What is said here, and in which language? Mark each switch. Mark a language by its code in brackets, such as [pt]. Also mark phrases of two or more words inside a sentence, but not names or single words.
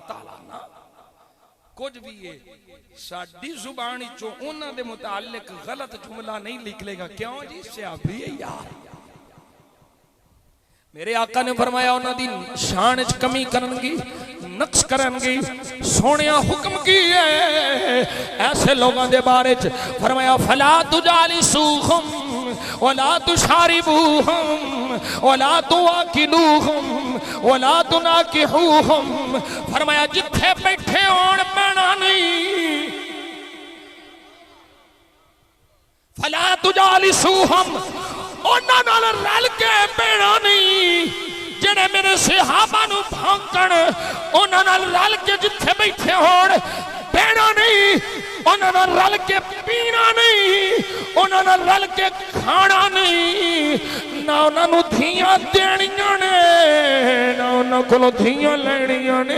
[pa] تالا نا کجھ بھی ہے ساڈی زبان چوں اوہناں دے متعلق غلط جملہ نہیں نکلے گا. کیوں جی؟ صحابی ہے یار۔ میرے آقا نے فرمایا اوہناں نے شان چ کمی کرن گی، نقش کرن گی، سونے حکم کی ہے ایسے لوگوں دے بارے چ فرمایا [ar] فلا تجالسوهم ولا تشاربوهم ولا تؤاكلوهم ولا تناكحوهم. [pa] فرمایا جتھے بیٹھے ہون پینا نہیں, [ar] فلا تجالسوهم [pa] اوہناں نال رل کے پینا نہیں، جیہڑے میرے صحابہ نوں بھونکن اوہناں نال رل کے جتھے بیٹھے ہون پینا نہیں، اوہناں نال رل کے پینا نہیں، اوہناں نال رل کے کھانا نہیں، نہ اوہناں نوں دھیاں دینیاں نے نہ اوہناں کولوں دھیاں لینیاں نے.